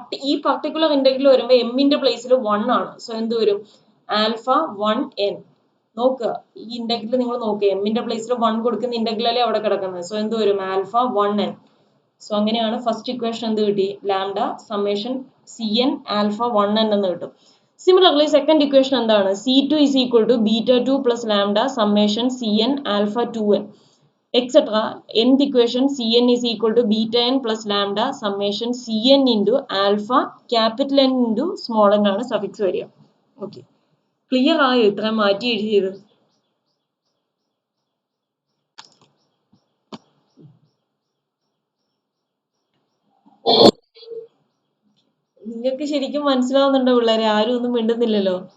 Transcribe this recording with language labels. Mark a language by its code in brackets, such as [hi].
[ml] ഈ particular integral വരുമ്പോൾ എമ്മിന്റെ പ്ലേസിൽ 1 ആണ്. സോ എന്ത് വരും? Alpha 1 N. നോക്കുക, ഈ ഇന്റഗ്രൽ നിങ്ങൾ നോക്കുക, എമ്മിന്റെ പ്ലേസിൽ 1 കൊടുക്കുന്ന ഇന്റഗ്രൽ അല്ലേ അവിടെ കിടക്കുന്നത്. സോ എന്ത് വരും? Alpha 1 N. സോ അങ്ങനെയാണ് ഫസ്റ്റ് ഇക്വേഷൻ എന്ത് കിട്ടി? Lambda summation C N alpha 1 N എന്ന് കിട്ടും. [en] Similarly, second equation [ml] എന്താണ്? [en] C2 is equal to beta 2 plus lambda summation Cn alpha 2n etc. Nth equation Cn is equal to beta n plus lambda summation Cn into alpha capital N into small n [ml] ആണ് suffix വരിക. Okay, clear ആയോ? ഇത്ര മാറ്റി എഴുതിയത് നിങ്ങൾക്ക് ശരിക്കും മനസ്സിലാവുന്നുണ്ടോ പിള്ളേരെ? ആരും ഒന്നും മിണ്ടുന്നില്ലല്ലോ.